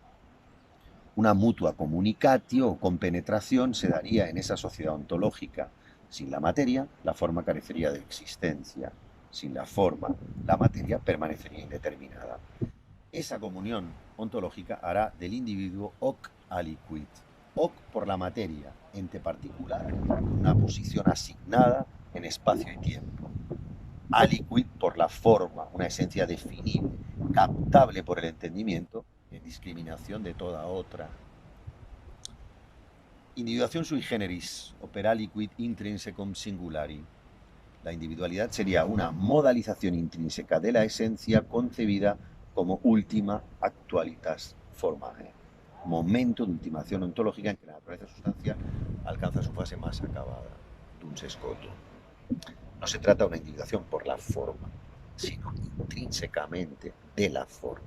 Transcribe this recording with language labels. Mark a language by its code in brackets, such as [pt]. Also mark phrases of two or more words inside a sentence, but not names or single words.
[es] Una [la] mutua communicatio [es] o compenetración se daría en esa sociedad ontológica. Sin la materia, la forma carecería de existencia. Sin la forma, la materia permanecería indeterminada. Esa comunión ontológica hará del individuo [la] hoc aliquid. [es] Hoc por la materia, ente particular, una posición asignada en espacio y tiempo. Aliquid por la forma, una esencia definible, captable por el entendimiento, en discriminación de toda otra. Individuación [la] sui generis, oper aliquid intrinsecum singulari. [es] La individualidad sería una modalización intrínseca de la esencia concebida como última [la] actualitas formae, [es] momento de ultimación ontológica en que la naturaleza sustancial alcanza su fase más acabada, duns scoto. No se trata de una individuación por la forma, sino intrínsecamente de la forma.